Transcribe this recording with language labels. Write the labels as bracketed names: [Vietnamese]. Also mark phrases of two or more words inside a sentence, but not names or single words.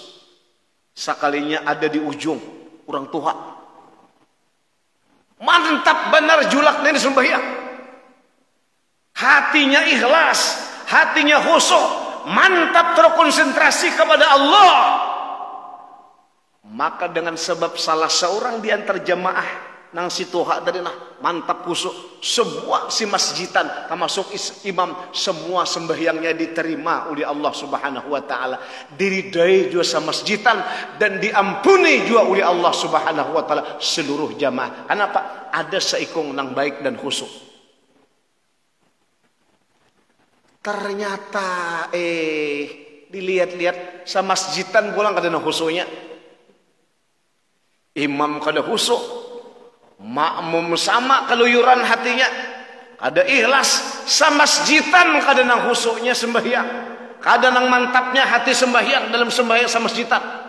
[Banjar] Sekalinya ada di ujung orang tua, mantap benar julak ini sembahyang, hatinya ikhlas, hatinya khusyuk, mantap terkonsentrasi kepada Allah. Maka dengan sebab salah seorang di antara jamaah nang si tuha tadi nah mantap khusyuk, semua si masjidan termasuk imam, semua sembahyangnya diterima oleh Allah [Arabic] سبحانه وتعالى, [Banjar] diridai juga sama masjidan dan diampuni juga oleh Allah [Arabic] سبحانه وتعالى [Banjar] seluruh jamaah. Kenapa? Ada seikung nang baik dan khusyuk. Ternyata dilihat-lihat sama masjidan pulang kada nang khusyuknya. Imam kada khusyuk, makmum sama keluyuran hatinya, kada ikhlas, sama masjidan kada nang khusyuknya sembahyang, kada nang mantapnya hati sembahyang dalam sembahyang sama masjidan.